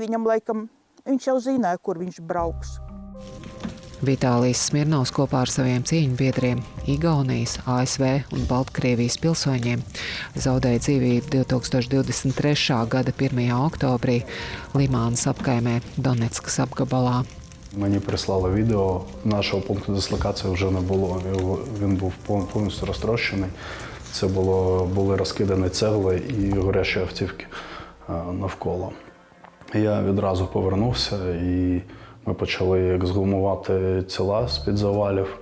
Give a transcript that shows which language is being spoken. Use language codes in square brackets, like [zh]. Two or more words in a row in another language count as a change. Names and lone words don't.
[lv] Viņam laikam, viņš jau zināja, kur viņš brauks. Vitālijs Smirnovs kopā ar saviem cīņbiedriem, Igaunijas, ASV un Baltkrievijas pilsoņiem zaudēja dzīvību 2023. gada 1. oktobrī Limānas apkaimē Donetskas apgabalā. [uk] Мені прислали відео, нашого пункту дислокації вже не було, він був повністю розтрощений. Це були розкидані цегли і горячі автівки навколо. Я відразу повернувся і ми почали ексгумувати тіла з-під завалів.